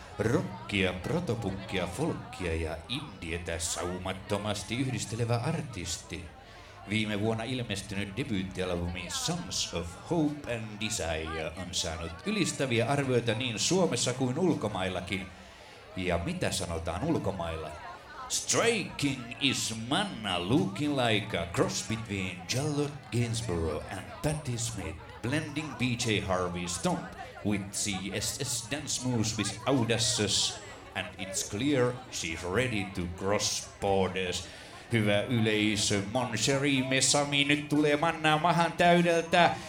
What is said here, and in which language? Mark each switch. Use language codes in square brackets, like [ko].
[fi] Rockia, protopunkkia, folkkia ja indietä saumattomasti yhdistelevä artisti. Viime vuonna ilmestynyt debyyttialbumi Sons of Hope and Desire on saanut ylistäviä arvioita niin Suomessa kuin ulkomaillakin. Ja mitä sanotaan ulkomailla? [en] Striking is manna looking like a cross between Charlotte Gainsborough and Patti Smith. Blending BJ Harvey stomp with CSS dance moves with audacious. And it's clear she's ready to cross borders. [fi] Hyvä yleisö, [fr] mon cheri, [fi] me Sami, nyt tulee mannaa mahan täydeltä.